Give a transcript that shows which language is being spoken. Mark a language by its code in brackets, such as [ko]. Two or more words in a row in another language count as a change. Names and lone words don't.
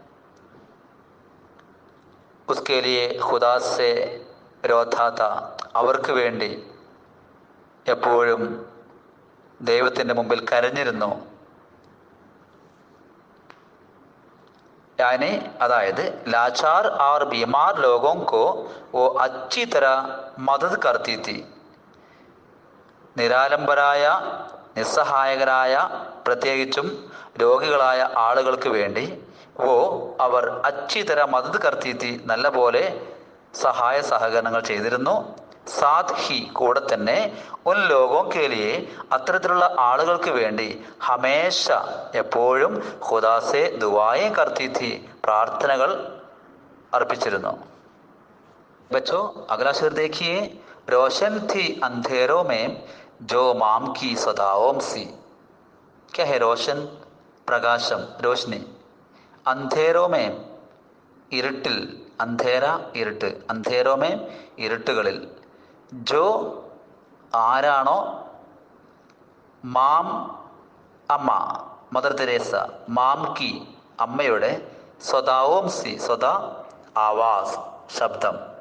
[hi] उसके लिए ख़ुदा से रोता था [ml] അവർക്ക് വേണ്ടി എപ്പോഴും ദൈവത്തിൻ്റെ മുമ്പിൽ കരഞ്ഞിരുന്നു. [hi] यानी അതായത് लाचार और बीमार लोगों को वो अच्छी तरह मदद करती थी. [ml] നിരാലംബരായ നിസ്സഹായകരായ പ്രത്യേകിച്ചും രോഗികളായ ആളുകൾക്ക് വേണ്ടി ഓ അവർ [hi] अच्छी तरह मदद करती थी [ml] നല്ല പോലെ സഹായ സഹകരണങ്ങൾ ചെയ്തിരുന്നു. [hi] साथ ही [ml] കൂടെ തന്നെ [hi] उन लोगों के लिए [ml] അത്തരത്തിലുള്ള ആളുകൾക്ക് വേണ്ടി ഹമേശ എപ്പോഴും [hi] ख़ुदा से दुआएं करती थी [ml] പ്രാർത്ഥനകൾ അർപ്പിച്ചിരുന്നു. [hi] बच्चो अगला शेर देखिए। रोशन थी अंधेरों में जो माम की सदाओं सी। क्या है रोशन? [ml] പ്രകാശം, രോഷ്നി. അന്ധേരോമേ ഇരുട്ടിൽ, അന്ധേര ഇരുട്ട്, അന്ധേരോമേ ഇരുട്ടുകളിൽ, ജോ ആരാണോ, മാം അമ്മ മദർ തെരേസ, [hi] माम की [ml] അമ്മയുടെ, [hi] सदाओं सी सदा आवाज़ [ml] ശബ്ദം.